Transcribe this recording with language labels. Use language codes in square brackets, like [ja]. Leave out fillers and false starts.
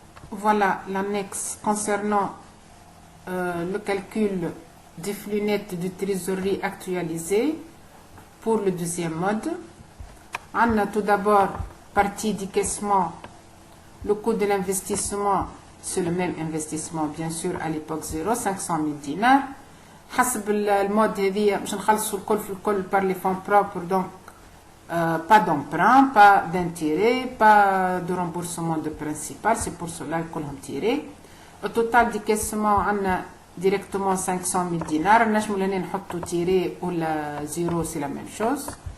[fr] voilà l'annexe concernant le calcul des flux nets de trésorerie actualisés pour le deuxième mode. On a tout d'abord partie décaissement, le coût de l'investissement, c'est le même investissement bien sûr à l'époque 0 500 000 dinars. [ar] حسب المود هذه باش نخلصوا الكل في الكل [fr] par les fonds propres. donc pas d'emprunt, pas d'intérêt, pas de remboursement de principal, c'est pour cela [ar] كلهم [fr] tirés. au total décaissement on a directement 500 000 dinars. [ar] نجموا لهنا نحطوا tiré ولا zéro, [fr] c'est la même chose.